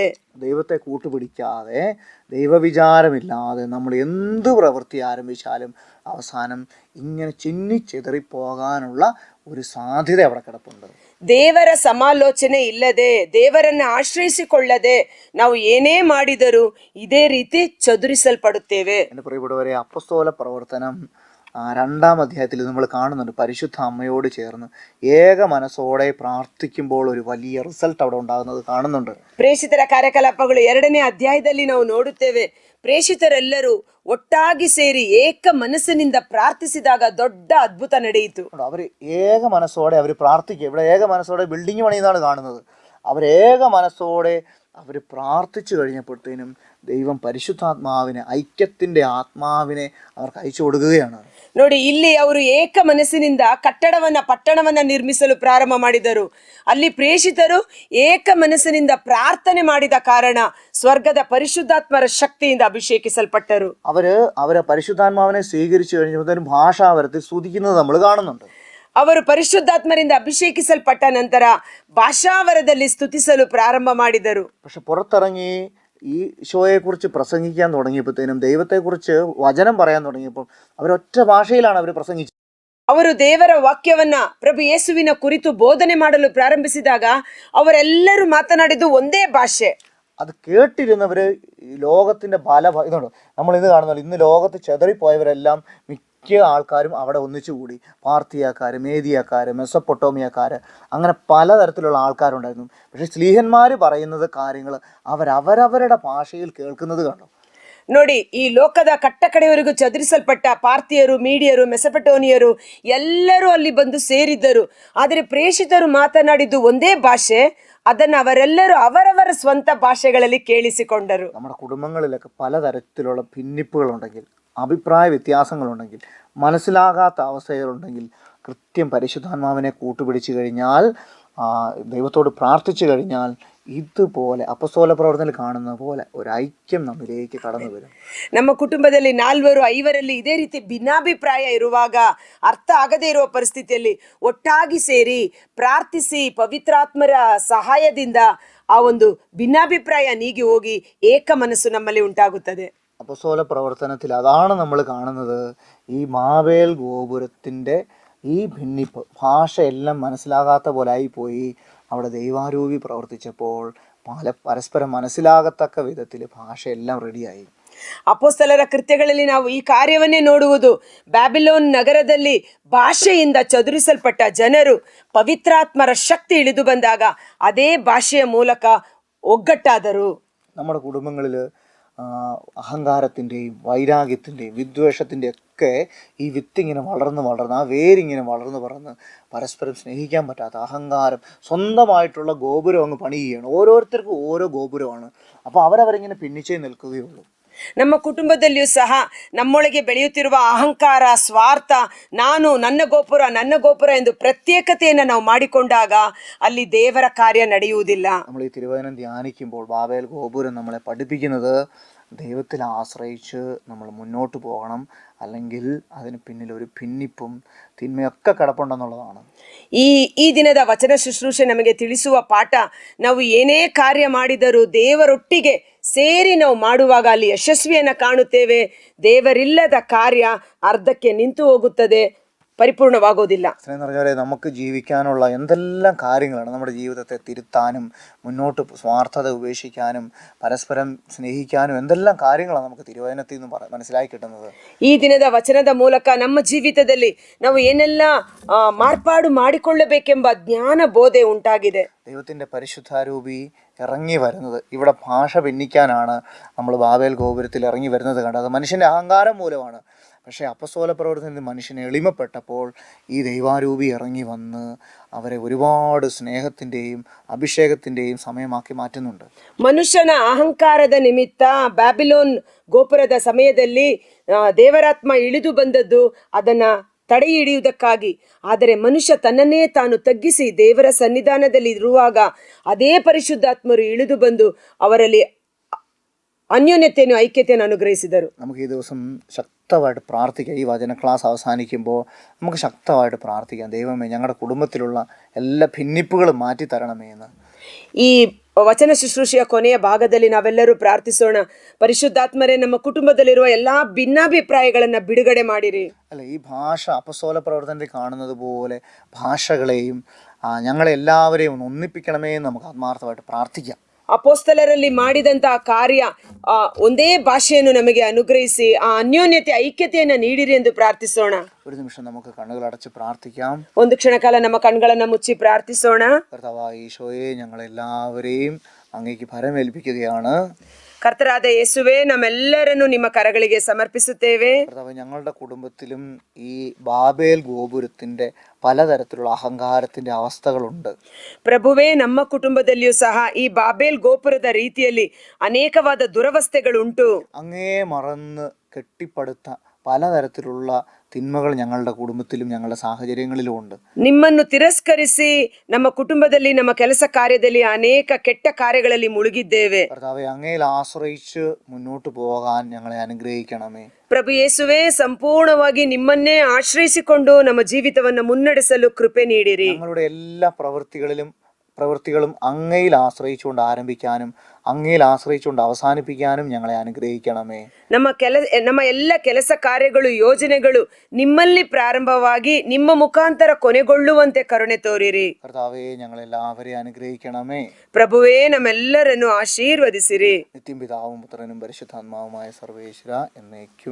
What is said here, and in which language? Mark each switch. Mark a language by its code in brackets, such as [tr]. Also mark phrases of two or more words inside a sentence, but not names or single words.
[ml] ദൈവത്തെ കൂട്ടുപിടിക്കാതെ, ദൈവവിചാരമില്ലാതെ നമ്മൾ എന്ത് പ്രവൃത്തി ആരംഭിച്ചാലും അവസാനം ഇങ്ങനെ ചിന്നിച്ചെതറിപ്പോകാനുള്ള ഒരു സാധ്യത അവിടെ കിടപ്പുണ്ട്. [kn] ದೇವರ ಸಮಾಲೋಚನೆ ಇಲ್ಲದೆ, ದೇವರನ್ನು ಆಶ್ರಯಿಸಿಕೊಳ್ಳದೆ ನಾವು ಏನೇ ಮಾಡಿದರೂ ಇದೇ ರೀತಿ ಚದುರಿಸಲ್ಪಡುತ್ತೇವೆ. [ml] എൻ്റെ പ്രിയപ്പെട്ടവരെ, അപ്പസ്തോല പ്രവർത്തനം 2-ാം അധ്യായത്തിൽ നമ്മൾ കാണുന്നുണ്ട്. പരിശുദ്ധ അമ്മയോട് ചേർന്ന് ഏക മനസ്സോടെ പ്രാർത്ഥിക്കുമ്പോൾ ഒരു വലിയ റിസൾട്ട് അവിടെ ഉണ്ടാകുന്നത് കാണുന്നുണ്ട്. [kn] ಪ್ರೇಷಿತರ ಕಾರ್ಯಕಲಾಪಗಳು 2ನೇ ಅಧ್ಯಾಯದಲ್ಲಿ ನಾವು ನೋಡುತ್ತೇವೆ. ಪ್ರೇಷಿತರೆಲ್ಲರೂ ಒಟ್ಟಾಗಿ ಸೇರಿ ಏಕ ಮನಸ್ಸಿನಿಂದ ಪ್ರಾರ್ಥಿಸಿದಾಗ ದೊಡ್ಡ ಅದ್ಭುತ ನಡೆಯಿತು. [ml] അവർ ഏക മനസ്സോടെ അവർ പ്രാർത്ഥിക്കുക. ഇവിടെ ഏക മനസ്സോടെ ബിൽഡിംഗ് പണിയുന്നതാണ് കാണുന്നത്. അവർ ഏക മനസ്സോടെ അവർ പ്രാർത്ഥിച്ചു കഴിഞ്ഞപ്പോഴത്തേനും ദൈവം പരിശുദ്ധാത്മാവിനെ, ഐക്യത്തിൻ്റെ ആത്മാവിനെ അവർക്ക് അയച്ചു കൊടുക്കുകയാണ്. [kn] ನೋಡಿ, ಇಲ್ಲಿ ಅವರು ಏಕ ಮನಸ್ಸಿನಿಂದ ಪಟ್ಟಣವನ್ನ ನಿರ್ಮಿಸಲು ಪ್ರಾರಂಭ ಮಾಡಿದರು. ಅಲ್ಲಿ ಪ್ರೇಷಿತರು ಏಕ ಮನಸ್ಸಿನಿಂದ ಪ್ರಾರ್ಥನೆ ಮಾಡಿದ ಕಾರಣ ಸ್ವರ್ಗದ ಪರಿಶುದ್ಧಾತ್ಮರ ಶಕ್ತಿಯಿಂದ ಅಭಿಷೇಕಿಸಲ್ಪಟ್ಟರು. [ml] അവര് പരിശുദ്ധാത്മാവിനെ സ്വീകരിച്ചു കഴിഞ്ഞപ്പോഴത്തേനും ഭാഷാവരത്തിൽ സ്തുതിക്കുന്നത് നമ്മൾ കാണുന്നുണ്ട്. [kn] ಅವರು ಪರಿಶುದ್ಧಾತ್ಮರಿಂದ ಅಭಿಷೇಕಿಸಲ್ಪಟ್ಟ ನಂತರ ಭಾಷಾವರದಲ್ಲಿ ಸ್ತುತಿಸಲು ಪ್ರಾರಂಭ ಮಾಡಿದರು. [ml] പക്ഷെ പുറത്തിറങ്ങി ഈ ഈശോയെക്കുറിച്ച് പ്രസംഗിക്കാൻ തുടങ്ങിയപ്പോഴത്തേനും, ദൈവത്തെക്കുറിച്ച് വചനം പറയാൻ തുടങ്ങിയപ്പോൾ അവരൊറ്റ ഭാഷയിലാണ് അവർ പ്രസംഗിച്ചത്. [kn] ಅವರು ದೇವರ ವಾಕ್ಯವನ್ನ, ಪ್ರಭು ಯೇಸುವಿನ ಕುರಿತು ಬೋಧನೆ ಮಾಡಲು ಪ್ರಾರಂಭಿಸಿದಾಗ ಅವರೆಲ್ಲರೂ ಮಾತನಾಡಿದ್ದು ಒಂದೇ ಭಾಷೆ. [ml] അത് കേട്ടിരുന്നവർ ലോകത്തിൻ്റെ ഇതുണ്ട്. നമ്മൾ ഇന്ന് കാണുന്നത്, ഇന്ന് ലോകത്ത് ചെതറിപ്പോയവരെല്ലാം മിക്ക ആൾക്കാരും അവിടെ ഒന്നിച്ചുകൂടി. പാർത്തിയാക്കാർ, മേദിയാക്കാർ, മെസ്സപ്പൊട്ടോമിയക്കാർ, അങ്ങനെ പലതരത്തിലുള്ള ആൾക്കാരുണ്ടായിരുന്നു. പക്ഷേ സ്ലീഹന്മാർ പറയുന്നത് കാര്യങ്ങൾ അവരവരുടെ ഭാഷയിൽ കേൾക്കുന്നത് കണ്ടു. [kn] ನೋಡಿ, ಈ ಲೋಕದ ಕಟ್ಟಕಡೆಯವರೆಗೂ ಚದುರಿಸಲ್ಪಟ್ಟ ಪಾರ್ಥಿಯರು, ಮೀಡಿಯರು, ಮೆಸಪಟೋನಿಯರು ಎಲ್ಲರೂ ಅಲ್ಲಿ ಬಂದು ಸೇರಿದ್ದರು. ಆದರೆ ಪ್ರೇಷಿತರು ಮಾತನಾಡಿದ್ದು ಒಂದೇ ಭಾಷೆ. ಅದನ್ನು ಅವರೆಲ್ಲರೂ ಅವರವರ ಸ್ವಂತ ಭಾಷೆಗಳಲ್ಲಿ ಕೇಳಿಸಿಕೊಂಡರು. [ml] നമ്മുടെ കുടുംബങ്ങളിലൊക്കെ പലതരത്തിലുള്ള ഭിന്നിപ്പുകളുണ്ടെങ്കിൽ, അഭിപ്രായ വ്യത്യാസങ്ങളുണ്ടെങ്കിൽ, മനസ്സിലാകാത്ത അവസ്ഥകളുണ്ടെങ്കിൽ, കൃത്യം പരിശുദ്ധാത്മാവിനെ കൂട്ടുപിടിച്ചു കഴിഞ്ഞാൽ, ദൈവത്തോട് പ്രാർത്ഥിച്ചു കഴിഞ്ഞാൽ, ഇതുപോലെ അപ്പസ്തോല പ്രവർത്തനത്തിൽ കാണുന്ന പോലെ ഒരു ഐക്യം നമ്മിലേക്ക് കടന്നു വരും. [kn] ನಮ್ಮ ಕುಟುಂಬದಲ್ಲಿ 4-5 ಇದೇ ರೀತಿ ಭಿನ್ನಾಭಿಪ್ರಾಯ ಇರುವಾಗ, ಅರ್ಥ ಆಗದೇ ಇರುವ ಪರಿಸ್ಥಿತಿಯಲ್ಲಿ ಒಟ್ಟಾಗಿ ಸೇರಿ ಪ್ರಾರ್ಥಿಸಿ ಪವಿತ್ರಾತ್ಮರ ಸಹಾಯದಿಂದ ಆ ಒಂದು ಭಿನ್ನಾಭಿಪ್ರಾಯ ನೀಗಿ ಹೋಗಿ ಏಕ ಮನಸ್ಸು ನಮ್ಮಲ್ಲಿ ಉಂಟಾಗುತ್ತದೆ. [ml] അപ്പസ്തോല പ്രവർത്തനത്തിൽ അതാണ് നമ്മൾ കാണുന്നത്. ഈ മാവേൽ ഗോപുരത്തിൻ്റെ ഈ ഭിന്നിപ്പ്, ഭാഷയെല്ലാം മനസ്സിലാകാത്ത പോലെ ആയിപ്പോയി. അവിടെ ദൈവാരൂപി പ്രവർത്തിച്ചപ്പോൾ പരസ്പരം മനസ്സിലാകത്തക്ക വിധത്തിൽ ഭാഷയെല്ലാം റെഡിയായി. [kn] ಅಪೊಸ್ತಲರ ಕೃತ್ಯಗಳಲ್ಲಿ ನಾವು ಈ ಕಾರ್ಯವನ್ನೇ ನೋಡುವುದು. ಬ್ಯಾಬಿಲೋನ್ ನಗರದಲ್ಲಿ ಭಾಷೆಯಿಂದ ಚದುರಿಸಲ್ಪಟ್ಟ ಜನರು ಪವಿತ್ರಾತ್ಮರ ಶಕ್ತಿ ಇಳಿದು ಬಂದಾಗ ಅದೇ ಭಾಷೆಯ ಮೂಲಕ ಒಗ್ಗಟ್ಟಾದರು. [ml] നമ്മുടെ കുടുംബങ്ങളിൽ അഹങ്കാരത്തിൻ്റെയും വൈരാഗ്യത്തിൻ്റെയും വിദ്വേഷത്തിൻ്റെയും ഒക്കെ ഈ വിത്തിങ്ങനെ വളർന്ന് ആ വേരിങ്ങനെ വളർന്ന് പരസ്പരം സ്നേഹിക്കാൻ പറ്റാത്ത അഹങ്കാരം, സ്വന്തമായിട്ടുള്ള ഗോപുരം അങ്ങ് പണിയുകയാണ്. ഓരോരുത്തർക്കും ഓരോ ഗോപുരമാണ്. അപ്പോൾ അവരവരിങ്ങനെ ഭിന്നിച്ചേ നിൽക്കുകയുള്ളൂ. [kn] ನಮ್ಮ ಕುಟುಂಬದಲ್ಲಿಯೂ ಸಹ ನಮ್ಮೊಳಗೆ ಬೆಳೆಯುತ್ತಿರುವ ಅಹಂಕಾರ, ಸ್ವಾರ್ಥ, ನನ್ನ ಗೋಪುರ ಎಂದು ಪ್ರತ್ಯೇಕತೆಯನ್ನು ನಾವು ಮಾಡಿಕೊಂಡಾಗ ಅಲ್ಲಿ ದೇವರ ಕಾರ್ಯ ನಡೆಯುವುದಿಲ್ಲ. [ml] നമ്മൾ ഈ തിരുവചനം ധ്യാനിക്കുമ്പോൾ ബാബേൽ ഗോപുരം നമ്മളെ പഠിപ്പിക്കുന്നത് ദൈവത്തിൽ ആശ്രയിച്ച് നമ്മൾ മുന്നോട്ട് പോകണം, അല്ലെങ്കിൽ അതിന് പിന്നിൽ ഒരു ഭിന്നിപ്പും തിന്മയൊക്കെ കിടപ്പുണ്ടെന്നുള്ളതാണ്. [kn] ಈ ದಿನದ ವಚನ ಶುಶ್ರೂಷೆ ನಮಗೆ ತಿಳಿಸುವ ಪಾಠ, ನಾವು ಏನೇ ಕಾರ್ಯ ಮಾಡಿದರೂ ದೇವರೊಟ್ಟಿಗೆ ಸೇರಿ ನಾವು ಮಾಡುವಾಗ ಅಲ್ಲಿ ಯಶಸ್ವಿಯನ್ನು ಕಾಣುತ್ತೇವೆ. ದೇವರಿಲ್ಲದ ಕಾರ್ಯ ಅರ್ಧಕ್ಕೆ ನಿಂತು ಹೋಗುತ್ತದೆ, [ml] പരിപൂർണമാകുന്നില്ല. എന്ന് പറഞ്ഞാൽ നമുക്ക് ജീവിക്കാനുള്ള എന്തെല്ലാം കാര്യങ്ങളാണ് നമ്മുടെ ജീവിതത്തെ തിരുത്താനും മുന്നോട്ട് സ്വാർത്ഥത ഉപേക്ഷിക്കാനും പരസ്പരം സ്നേഹിക്കാനും എന്തെല്ലാം കാര്യങ്ങളാണ് നമുക്ക് തിരുവചനത്തിൽ നിന്ന് മനസ്സിലാക്കി കിട്ടുന്നത്. [kn] ಈ ದಿನದ ವಚನದ ಮೂಲಕ ನಮ್ಮ ಜೀವಿತದಲ್ಲಿ ನಾವು ಏನೆಲ್ಲ ಮಾರ್ಪಾಡು ಮಾಡಿಕೊಳ್ಳಬೇಕೆಂಬ ಜ್ಞಾನ ಬೋಧೆ ಉಂಟಾಗಿದೆ. [ml] ദൈവത്തിൻ്റെ പരിശുദ്ധാരൂപി ഇറങ്ങി വരുന്നത്, ഇവിടെ ഭാഷ ഭിന്നിക്കാനാണ് നമ്മൾ ബാബേൽ ഗോപുരത്തിൽ ഇറങ്ങി വരുന്നത് കണ്ടത്. മനുഷ്യൻ്റെ അഹങ്കാരം മൂലമാണ്. പക്ഷേ അപ്പസ്തോല പ്രവർത്തനത്തിൽ മനുഷ്യനെ എളിമപ്പെട്ടപ്പോൾ ഈ ദൈവാരൂപി ഇറങ്ങി വന്ന് അവരെ ഒരുപാട് സ്നേഹത്തിൻ്റെയും അഭിഷേകത്തിൻ്റെയും സമയമാക്കി മാറ്റുന്നുണ്ട്. [kn] ಮನುಷ್ಯನ ಅಹಂಕಾರದ ನಿಮಿತ್ತ ಬ್ಯಾಬಿಲೋನ್ ಗೋಪುರದ ಸಮಯದಲ್ಲಿ ದೇವರಾತ್ಮ ಇಳಿದು ಬಂದದ್ದು ಅದನ್ನ ತಡೆ ಹಿಡಿಯುವುದಕ್ಕಾಗಿ. ಆದರೆ ಮನುಷ್ಯ ತನ್ನನ್ನೇ ತಾನು ತಗ್ಗಿಸಿ ದೇವರ ಸನ್ನಿಧಾನದಲ್ಲಿ ಇರುವಾಗ ಅದೇ ಪರಿಶುದ್ಧಾತ್ಮರು ಇಳಿದು ಬಂದು ಅವರಲ್ಲಿ [ml] അന്യോന്യത്തെയും ഐക്യത്തെയും [kn] അനുഗ്രഹിಸಿದರು. [ml] നമുക്ക് ഈ ദിവസം ശക്തമായിട്ട് പ്രാർത്ഥിക്കാം. ഈ വചന ക്ലാസ് അവസാനിക്കുമ്പോൾ നമുക്ക് ശക്തമായിട്ട് പ്രാർത്ഥിക്കാം, ദൈവമേ ഞങ്ങളുടെ കുടുംബത്തിലുള്ള എല്ലാ ഭിന്നിപ്പുകളും മാറ്റി തരണമേ എന്ന്. [kn] ಈ ವಚನ ಶುಶ್ರೂಷೆಯ ಕೊನೆಯ ಭಾಗದಲ್ಲಿ ನಾವೆಲ್ಲರೂ ಪ್ರಾರ್ಥಿಸೋಣ, ಪರಿಶುದ್ಧಾತ್ಮರೇ ನಮ್ಮ ಕುಟುಂಬದಲ್ಲಿರುವ ಎಲ್ಲಾ ಭಿನ್ನಾಭಿಪ್ರಾಯಗಳನ್ನ ಬಿಡುಗಡೆ ಮಾಡಿರಿ. [ml] അല്ല, ഈ ഭാഷ അപ്പസ്തോല പ്രവർത്തനത്തിൽ കാണുന്നത് പോലെ ഭാഷകളെയും ഞങ്ങളെല്ലാവരെയും ഒന്ന് ഒന്നിപ്പിക്കണമേ എന്ന് നമുക്ക് ആത്മാർത്ഥമായിട്ട് പ്രാർത്ഥിക്കാം. [kn] ಅಪೋಸ್ತಲರಲ್ಲಿ ಮಾಡಿದಂತಹ ಕಾರ್ಯ ಒಂದೇ ಭಾಷೆಯನ್ನು ನಮಗೆ ಅನುಗ್ರಹಿಸಿ ಆ ಅನ್ಯೋನ್ಯತೆ ಐಕ್ಯತೆಯನ್ನು ನೀಡಿರಿ ಎಂದು ಪ್ರಾರ್ಥಿಸೋಣ. [ml] ഒരു നിമിഷം നമുക്ക് കണ്ണുകളടച്ച് പ്രാർത്ഥിക്കാം. [kn] ಒಂದು ಕ್ಷಣಕಾಲ ನಮ್ಮ ಕಣ್ಗಳನ್ನ ಮುಚ್ಚಿ ಪ್ರಾರ್ಥಿಸೋಣ. [ml] കർത്താവായ ഈശോയെ, ഞങ്ങളെല്ലാവരെയും അങ്ങേക്ക് ഭരമേൽപ്പിക്കുകയാണ്. [kn] ಕರ್ತರಾದ ಯೇಸುವೆ, ನಮ್ಮೆಲ್ಲರನ್ನು ನಿಮ್ಮ ಕರಗಳಿಗೆ ಸಮರ್ಪಿಸುತ್ತೇವೆ. [ml] കർത്താവേ, ഞങ്ങളുടെ കുടുംബത്തിലും ഈ ബാബേൽ ഗോപുരത്തിന്റെ പലതരത്തിലുള്ള അഹങ്കാരത്തിന്റെ അവസ്ഥകളുണ്ട്. [kn] ಪ್ರಭುವೇ, ನಮ್ಮ ಕುಟುಂಬದಲ್ಲಿಯೂ ಸಹ ಈ ಬಾಬೇಲ್ ಗೋಪುರದ ರೀತಿಯಲ್ಲಿ ಅನೇಕವಾದ ದುರವಸ್ಥೆಗಳುಂಟು. [ml] അങ്ങേ മറന്ന് കെട്ടിപ്പടുത്ത പലതരത്തിലുള്ള തിന്മകൾ ഞങ്ങളുടെ കുടുംബത്തിലും ഞങ്ങളുടെ സാഹചര്യങ്ങളിലും ഉണ്ട്. [kn] ನಿಮ್ಮನ್ನು ತಿರಸ್ಕರಿಸಿ ನಮ್ಮ ಕುಟುಂಬದಲ್ಲಿ ನಮ್ಮ ಕೆಲಸ ಕಾರ್ಯದಲ್ಲಿ ಅನೇಕ ಕೆಟ್ಟ ಕಾರ್ಯಗಳಲ್ಲಿ ಮುಳುಗಿದ್ದೇವೆ. [ml] കർത്താവേ, അങ്ങയിൽ ആശ്രയിച്ച് മുന്നോട്ട് പോകാൻ ഞങ്ങളെ അനുഗ്രഹിക്കണമേ. [kn] ಪ್ರಭು ಯೇಸುವೆ, ಸಂಪೂರ್ಣವಾಗಿ ನಿಮ್ಮನ್ನೇ ಆಶ್ರಯಿಸಿಕೊಂಡು ನಮ್ಮ ಜೀವಿತವನ್ನು ಮುನ್ನಡೆಸಲು ಕೃಪೆ ನೀಡಿರಿ. [ml] ഞങ്ങളുടെ എല്ലാ പ്രവൃത്തികളും അങ്ങയിൽ ആശ്രയിച്ചുകൊണ്ട് ആരംഭിക്കാനും അങ്ങയിൽ ആശ്രയിച്ചുകൊണ്ട് അവസാനിപ്പിക്കാനും ഞങ്ങളെ അനുഗ്രഹിക്കണമേ. [kn] ನಮ್ಮ ಎಲ್ಲ ಕೆಲಸ ಕಾರ್ಯಗಳು, ಯೋಜನೆಗಳು ನಿಮ್ಮಲ್ಲಿ ಪ್ರಾರಂಭವಾಗಿ ನಿಮ್ಮ ಮುಖಾಂತರ ಕೊನೆಗೊಳ್ಳುವಂತೆ ಕರುಣೆ ತೋರಿರಿ. [ml] കർത്താവേ, ഞങ്ങളെല്ലാവരെയും അനുഗ്രഹിക്കണമേ. [kn] ಪ್ರಭುವೇ, ನಮ್ಮೆಲ್ಲರನ್ನು ಆಶೀರ್ವದಿಸಿರಿ. [ml] നിത്യം പിതാവും പുത്രനും പരിശുദ്ധാത്മാവുമായ സർവേശ്വര എന്നേക്കും